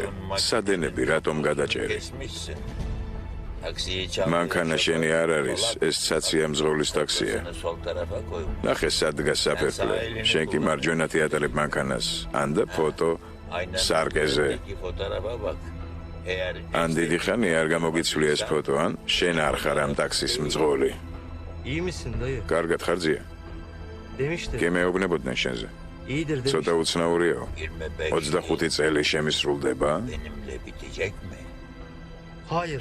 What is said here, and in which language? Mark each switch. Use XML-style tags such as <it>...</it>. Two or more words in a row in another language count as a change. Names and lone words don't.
<ka>სადენები რატომ გადაჭერი? მანქანა შენი არ არის, ეს ცაცია მძღოლის ტაქსია. ნახე სად დგას საფერფლე. შენ კი მარჯვენა თეატრებ მანქანას. ანდა ფოტო სარკეზე. ან დიდი ხანი არ გამოგიცვლი ეს ფოტო, ან შენ არ ხარ ამ ტაქსის მძღოლი.</ka> <tr>İyi misin dayı?</tr> <ka>კარგად ხარ ზია?</ka> <tr>Demişti.</tr> <ka>კი მეუბნებოდნენ შენზე.</ka> <tr>İyidir demiş.</tr> <ka>ცოტა უცნაურიაო. 25 წელი შემისრულდება?</ka> <tr>Hayır.</tr>